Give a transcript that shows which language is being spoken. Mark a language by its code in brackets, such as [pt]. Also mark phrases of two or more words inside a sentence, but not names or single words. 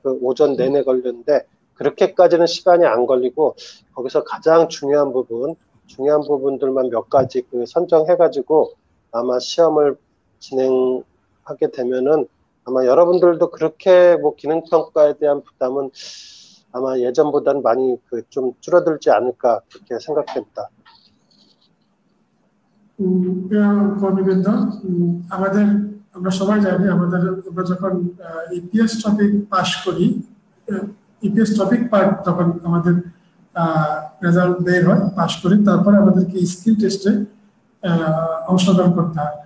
[ko] 오전 내내 걸렸는데 그렇게까지는 시간이 안 걸리고 거기서 가장 중요한 부분들만 몇 가지 그 선정해가지고 아마 시험을 진행하게 되면은 아마 여러분들도 그렇게 뭐 기능 평가에 대한 부담은 아마 예전보다는 많이 그 좀 줄어들지 않을까 그렇게 생각됩니다. [bn] কর্মীবৃন্দ, আমরা সবাই জানি আমরা যখন ইপিএস টপিক পাস করি, ইপিএস টপিক পার্ট তখন আমাদের রেজাল্ট বের হয়, পাস করি, তারপরে আমাদেরকে [en] skill test [bn] অংশগ্রহণ করতে হয়।